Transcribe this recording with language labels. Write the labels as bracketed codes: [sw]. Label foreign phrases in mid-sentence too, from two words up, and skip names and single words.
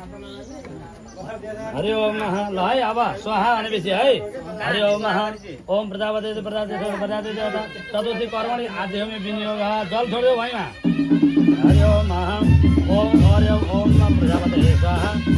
[sa] हरि ओम नमः [ne] ल है अब स्वाहा भनेपछि है [sa] हरि ओम नमः ओम प्रजापति प्रजापति देवता चतुर्थी कर्मणि आध्यात्मिक विनियोग [ne] जल छोड्यो भैमा [sa] हरि ओम नमः ओम हरि ओम नमः प्रजापति स्वाहा